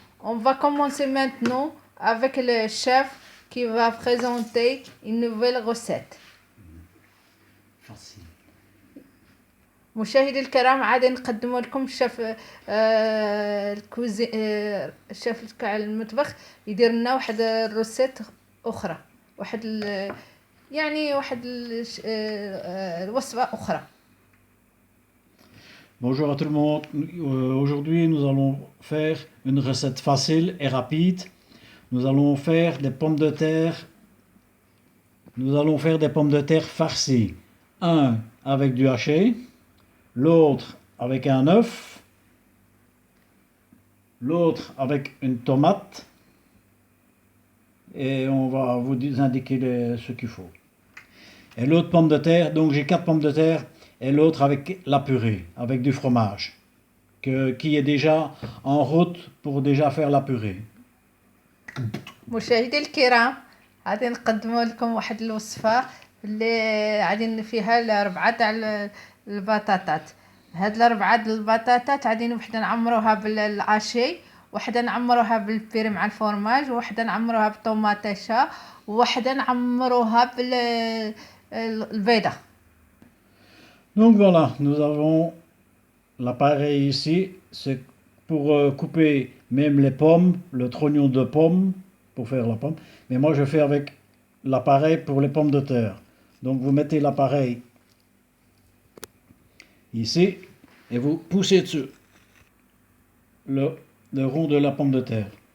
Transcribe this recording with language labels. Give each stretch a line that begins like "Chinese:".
French: On va commencer maintenant avec le chef qui va présenter une nouvelle recette. Facile.
Arabic: مشاهدي الكرام، عادي نقدم لكم الشيف الكوزي الشيف تاع المطبخ يدير لنا واحد الروسيت اخرى، واحد الوصفه اخرى.
French: Bonjour à tout le monde. Aujourd'hui, nous allons faire une recette facile et rapide. Nous allons faire des pommes de terre. Nous allons faire des pommes de terre farcies. Un avec du haché, l'autre avec un œuf, l'autre avec une tomate. Et on va vous indiquer ce qu'il faut. Et l'autre pomme de terre, donc j'ai 4 pommes de terre, et l'autre avec la purée, avec du fromage, qui est déjà en route pour déjà faire la purée.
Arabic: مشاهدي الكرام، غادي نقدم لكم واحد الوصفه اللي غادي فيها 4 تاع البطاطات. هاد 4 البطاطات غادي وحده نعمروها بالعاشي، وحده نعمروها بالبيري مع الفرماج، وحده نعمروها بالطوماطيشه، وحده نعمروها بالبيضه.
French: Donc voilà, nous avons l'appareil ici, c'est pour couper même les pommes, le trognon de pomme, pour faire la pomme. Mais moi je fais avec l'appareil pour les pommes de terre. Donc vous mettez l'appareil ici et vous poussez dessus le rond de la pomme de terre.